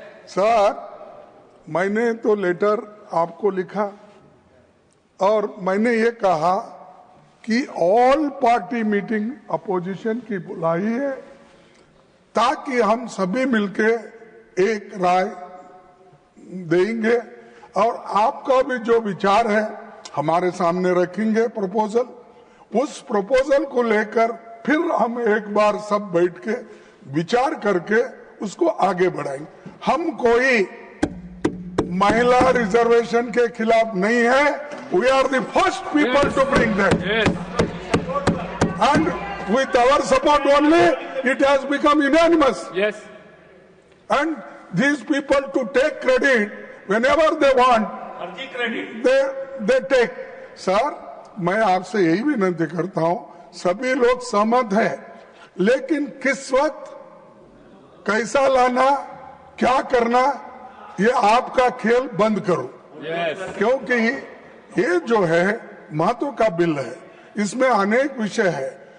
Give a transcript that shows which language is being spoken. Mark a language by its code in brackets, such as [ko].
[hi] Sir, मैंने तो letter आपको लिखा और मैंने ये कहा कि ऑल पार्टी मीटिंग अपोजिशन की बुलाई है ताकि हम सभी मिलके एक राय देंगे और आपका भी जो विचार है हमारे सामने रखेंगे प्रपोजल। उस प्रपोजल को लेकर फिर हम एक बार सब बैठ के विचार करके उसको आगे बढ़ाएंगे। हम कोई महिला रिजर्वेशन के खिलाफ नहीं है। [en] We are the first people to bring that and with our support only it has become unanimous. Yes. And these people to take credit whenever they want, they take. [hi] Sir, मैं आपसे यही विनती करता हूं, सभी लोग सहमत हैं, लेकिन किस वक्त कैसा लाना, क्या करना, ये आपका खेल बंद करो। क्योंकि ये जो है महत्व का बिल है, इसमें अनेक विषय है।